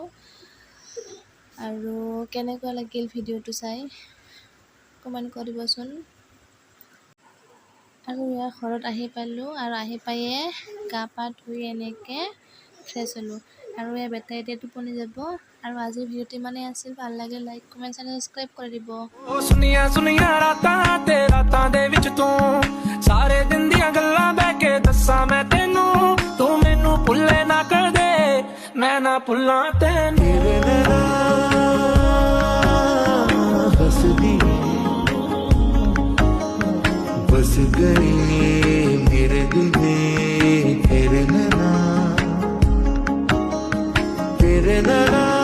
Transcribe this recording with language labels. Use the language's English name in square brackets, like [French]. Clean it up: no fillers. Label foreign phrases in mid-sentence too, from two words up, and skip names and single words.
[Assamese] আৰু কেনেকুৱা লাগিল ভিডিঅ'টো চাই কমেণ্ট কৰিবচোন। আৰু ঘৰত আহি পালোঁ আৰু আহি পায়ে গা পা ধুই এনেকৈ ফ্ৰেছ হ'লোঁ আৰু বেটাই এতিয়া টোপনি যাব। আৰু আজিৰ ভিডিঅ'টো ইমানেই আছিল। ভাল লাগে [English] like comment subscribe [Assamese] কৰি দিব। [Punjabi] ਸੁਨੀਆਂ ਰਾਤਾਂ ਤੇ ਰਾਤਾਂ ਦੇ ਵਿੱਚ ਤੂੰ ਸਾਰੇ ਦਿਨ ਦੀਆਂ ਗੱਲਾਂ ਬਹਿ ਕੇ ਦੱਸਾਂ ਮੈਂ ਤੈਨੂੰ ਤੂੰ ਮੈਨੂੰ ਭੁੱਲੇ ਨਾ ਕਰ ਦੇ ਮੈਂ ਨਾ ਭੁੱਲਾਂ ਤੈਨੂੰ [Hindi] बस गई मेरे दिल में तेरे नैना